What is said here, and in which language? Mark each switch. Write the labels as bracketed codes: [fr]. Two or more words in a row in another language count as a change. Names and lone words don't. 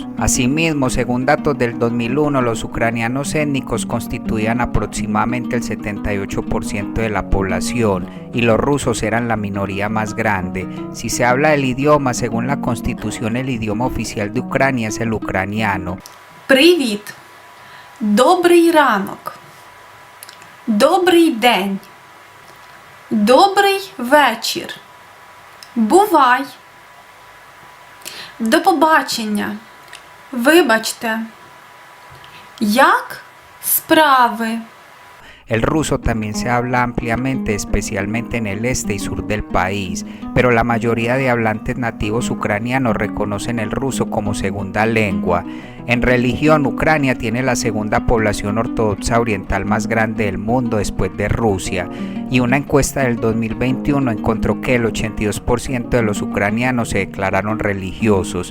[es] Asimismo, según datos del 2001, los ucranianos étnicos constituían aproximadamente el 78% de la población y los rusos eran la minoría más grande. Si se habla del idioma, según la Constitución, el idioma oficial de Ucrania es el ucraniano. [uk] Привіт! Добрий ранок! Добрий день! Добрий вечір! Бувай! До побачення! Вибачте! Як справи? [es] El ruso también se habla ampliamente, especialmente en el este y sur del país, pero la mayoría de hablantes nativos ucranianos reconocen el ruso como segunda lengua. En religión, Ucrania tiene la segunda población ortodoxa oriental más grande del mundo después de Rusia, y una encuesta del 2021 encontró que el 82% de los ucranianos se declararon religiosos.